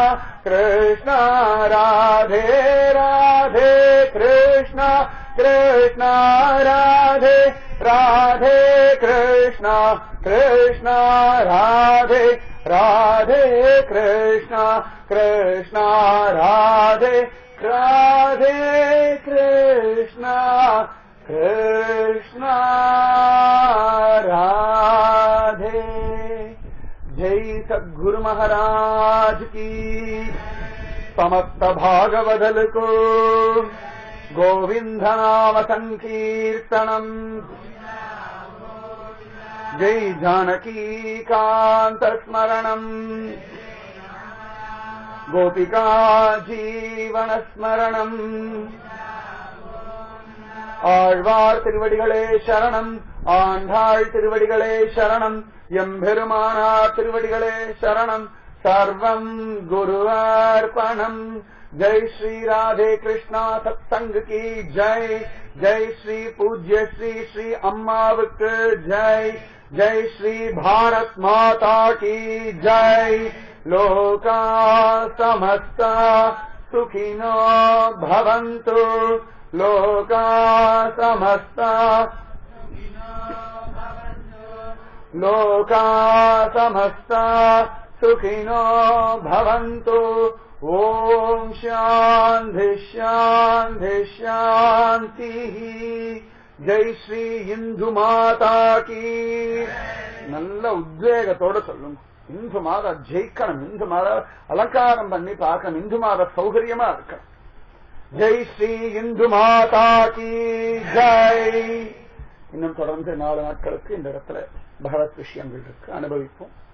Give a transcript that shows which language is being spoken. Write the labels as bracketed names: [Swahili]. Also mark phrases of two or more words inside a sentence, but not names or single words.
[Tamil] கிருஷ்ணா ராதே ராதே கிருஷ்ணா கிருஷ்ணா ராதே ராதே கிருஷ்ணா கிருஷ்ணா ராதே ராதே கிருஷ்ணா கிருஷ்ணா ராதே ராதே கிருஷ்ணா கிருஷ்ணா ராதே. [Hindi] जय सद्गुरु महाराज की. समस्त भागवदल को गोविंद नाम संकीर्तनम. [Sanskrit] जय जानकी कांत स्मरणम गोपिका जीवन स्मरणम. [Tamil] ஆழ்வார் திருவடிகளே சரணம். ஆண்டாள் திருவடிகளே சரணம். எம்பெருமானார் திருவடிகளே சரணம். சர்வம் குருவார்ப்பணம். [Hindi] जय श्री राधे कृष्णा सत्संग की जय. जय श्री पूज्य श्री श्री अम्मावक जय. जय श्री भारत माता की जय. [Sanskrit] लोका समस्ता सुखिनो भवन्तु. लोका समस्ता लोका समस्ता सुखिनो भवन्तु. ओम शांति शांति शांति. [Hindi] जय श्री इंदु माता की. [Tamil] நல்ல உத்வேகத்தோட சொல்லுங்க. இந்து மாதா ஜெயிக்கணும். இந்து மாதா அலங்காரம் பண்ணி பார்க்கணும். இந்து மாதா சௌகரியமா இருக்கணும். [Hindi] जय श्री इंदु माता की जय. [Tamil] இன்னும் தொடர்ந்து 4 நாட்களுக்கு இந்த இடத்துல பகவத் விஷயங்கள் இருக்கு, அனுபவிப்போம்.